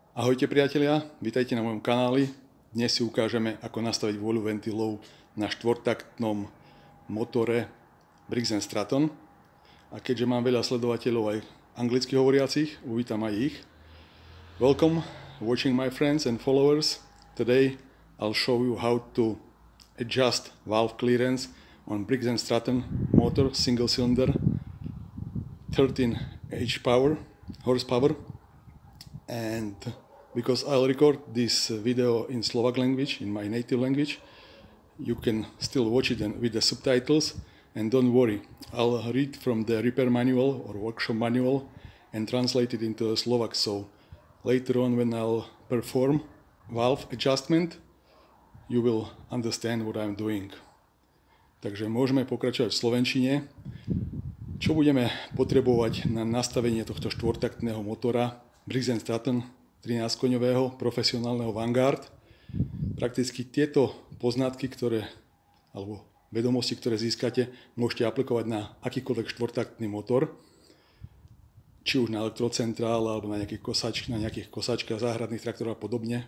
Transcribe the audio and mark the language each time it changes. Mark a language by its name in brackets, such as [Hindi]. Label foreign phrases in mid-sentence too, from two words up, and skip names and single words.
[Slovak] Ahojte priatelia, vítajte na mojom kanáli. Dnes si ukážeme, ako nastaviť vôľu ventilov na štvortaktnom motore Briggs & Stratton. A keďže mám veľa sledovateľov aj anglicky hovoriacich, uvítam aj ich. [English] Welcome watching my friends and followers. Today I'll show you how to adjust valve clearance on Briggs & Stratton motor, single cylinder, 13 horsepower. And because I'll record this video in Slovak language, in my native language, you can still watch it with the subtitles, and don't worry, I'll read from the repair manual or workshop manual and translate it into Slovak, so later on when I'll perform valve adjustment, you will understand what I'm doing. [Slovak] Takže môžeme pokračovať v slovenčine. Čo budeme potrebovať na nastavenie tohto štvortaktného motora Briggs & Stratton 13-koňového profesionálneho Vanguard. Prakticky tieto poznatky, alebo vedomosti, ktoré získate, môžete aplikovať na akýkoľvek štvortaktný motor, či už na elektrocentrál alebo na nejakých kosačkách, záhradných traktorov a podobne.